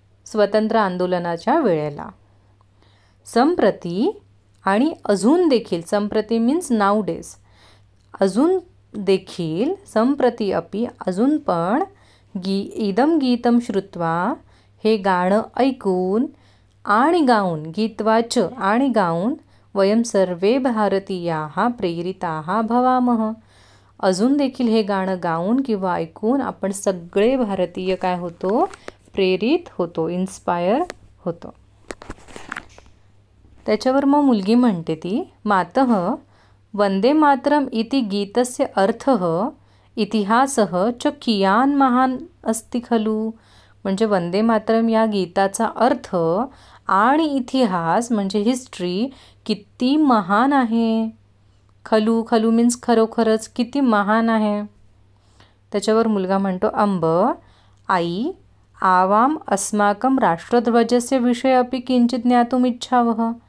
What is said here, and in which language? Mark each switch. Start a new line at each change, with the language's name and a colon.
Marathi: स्वतंत्र आंदोलनाच्या वेळेला. संप्रती आणि अजून देखील, संप्रती मीन्स
English: nowadays,
Marathi: अजून देखील
Sanskrit: संप्रती अपि
Marathi: अजून पण
Sanskrit: इदम गीतम श्रुत्वा
Marathi: हे गाणं ऐकून आणि गाऊन, गीतवाच आणि गाऊन
Sanskrit: वयम सर्वे भारतीयाः प्रेरिताः भवामः.
Marathi: अजून देखील हे गाणं गाऊन किंवा ऐकून आपण सगळे भारतीय काय होतो? प्रेरित होतो, इन्स्पायर होतो. त्याच्यावर मग मुलगी म्हणते ती,
Sanskrit: मातः वंदे मातरम इति गीतस्य अर्थः इतिहासः च कियान् महान् अस्ति खलु?
Marathi: म्हणजे वंदे मातरम या गीताचा अर्थ आणि इतिहास म्हणजे हिस्ट्री किती महान आहे. खलू, खलू मीन्स खरोखरच, किती महान आहे. त्याच्यावर मुलगा म्हणतो, अंब आई
Sanskrit: आवाम अस्माकं राष्ट्रध्वजस्य विषय अपि किंचित ज्ञातुम इच्छावः.